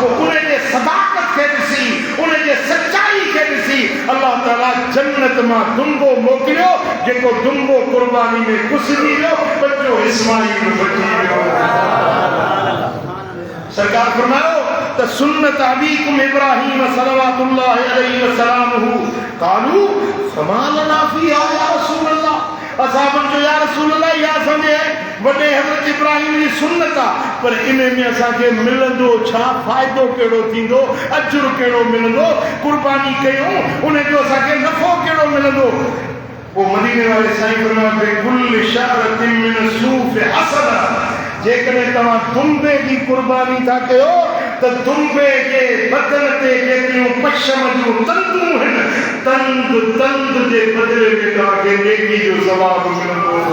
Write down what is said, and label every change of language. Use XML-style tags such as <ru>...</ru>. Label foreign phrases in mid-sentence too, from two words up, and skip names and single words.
<sd>उन जे सदाकत खे ॾिसी, उन जे सचाई खे ॾिसी अल्लाह ताला जन्नत मां दुंबो मोकिलियो, जेको दुंबो कुर्बानी में घुसिजी वियो, बच्चो इस्माईल बची वियो। सरकार फरमायो त</sd> <ar>سنة أبيكم إبراهيم صلى الله عليه وسلم قالوا فما لنا فيها يا رسول الله,</ar> <sd>असहाबन जो</sd> <ar>يا رسول الله</ar> <sd>या असांजे वॾे हज़रत इब्राहीम जी सुन्नत आहे, पर इन में असांखे मिलंदो छा? फ़ाइदो कहिड़ो थींदो? अजुर कहिड़ो मिलंदो? कुर्बानी कयूं उन जो असांखे नफ़ो कहिड़ो मिलंदो?</sd> <ur>وہ مدینے والے</ur> <sd>साईं फरमाए</sd> <ar>كل شعرة من صوف حسنة,</ar> <sd>जेकॾहिं तव्हां दुंबे जी कुर्बानी था कयो त दुंबे जे बदन ते जेतिरियूं पशम जूं तंदूं आहिनि, तंद जे बदिले में तव्हांखे नेकी जो सवाबु मिलंदो।</sd>